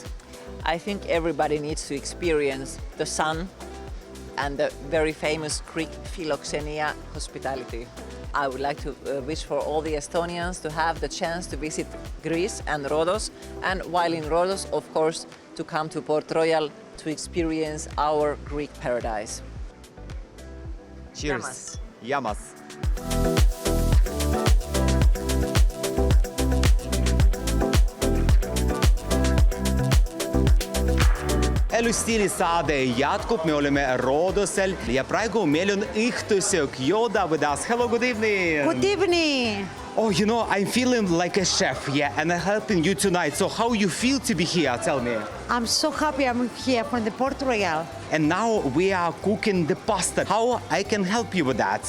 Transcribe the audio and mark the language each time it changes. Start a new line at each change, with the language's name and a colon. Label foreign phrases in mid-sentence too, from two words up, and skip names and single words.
English: I think everybody needs to experience the sun and the very famous Greek philoxenia hospitality. I would like to wish for all the Estonians to have the chance to visit Greece and Rhodos, and while in Rhodos, of course, to come to Port Royal to experience our Greek paradise. Cheers.
Estonian: Yamas. Elustili saade jätkub, me oleme Rhodosel ja praegu meil on õhtusöök Yoda
English: with us. Hello, good evening. Good evening. Oh, you know, I'm feeling like a chef, yeah, and I'm helping you tonight. So how you feel to be here? Tell me. I'm so happy I'm here from the Port Royal. And now we are cooking the pasta. How I can help you with that?